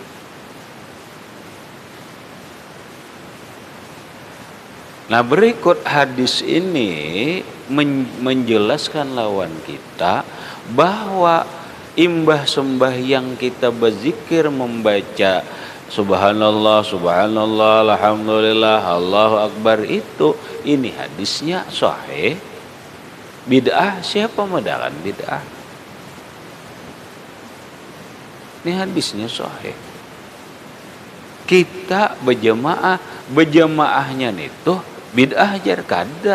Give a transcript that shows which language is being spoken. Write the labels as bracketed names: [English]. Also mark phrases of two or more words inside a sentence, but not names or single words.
[Banjar] Nah berikut hadis ini menjelaskan lawan kita bahwa imbah sembahyang kita berzikir membaca [Arabic] سبحان الله سبحان الله الحمد لله الله أكبر, [Indonesian] itu ini hadisnya sahih. [Banjar] Bid'ah, siapa medakan bid'ah? [Indonesian] Ini hadisnya sahih. [Banjar] Kita berjamaahnya itu bid'ah jar kada.